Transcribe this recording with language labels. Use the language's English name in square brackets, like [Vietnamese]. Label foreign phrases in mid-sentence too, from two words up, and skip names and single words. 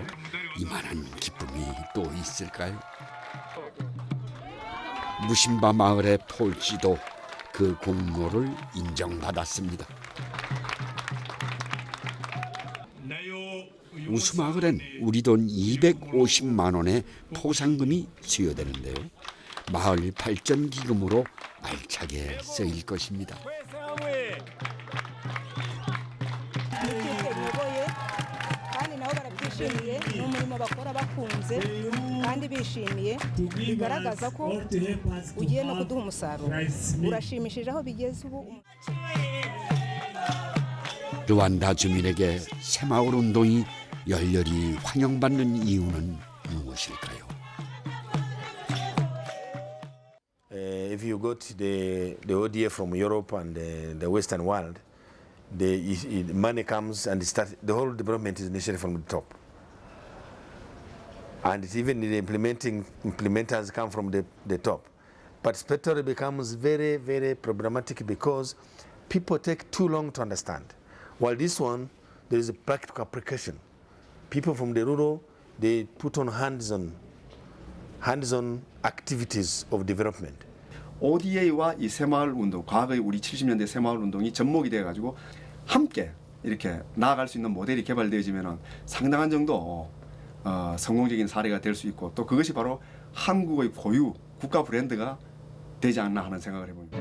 [Korean] 이만한 기쁨이 또 있을까요? 무심바 마을의 폴 씨도 그 공로를 인정받았습니다. 우수마을엔 우리 돈 250만 원의 포상금이 수여되는데요. 마을 발전 기금으로 알차게 쓰일 것입니다. [Kinyarwanda] bishimiye ni umurimo bakora bakunze kandi bishimiye bigaragaza ko ugiye no kuduha umusaruro urashimishije aho bigeze ubu. [Korean] 르완다 주민에게 새마을 운동이 열렬히 환영받는 이유는 무엇일까요? [English] If you got the ODA from Europe and the Western world, the money comes and the whole development is initiated from the top. And even the implementers come from the top. But Spectre becomes very, very problematic because people take too long to understand. While this one, there is a practical application. People from the rural, they put on hands-on activities of development. [Korean] ODA와 이 새마을 운동, 과거의 우리 70년대 새마을 운동이 접목이 돼가지고 함께 이렇게 나아갈 수 있는 모델이 개발되어지면 상당한 정도 성공적인 사례가 될 수 있고 또 그것이 바로 한국의 고유 국가 브랜드가 되지 않나 하는 생각을 해봅니다.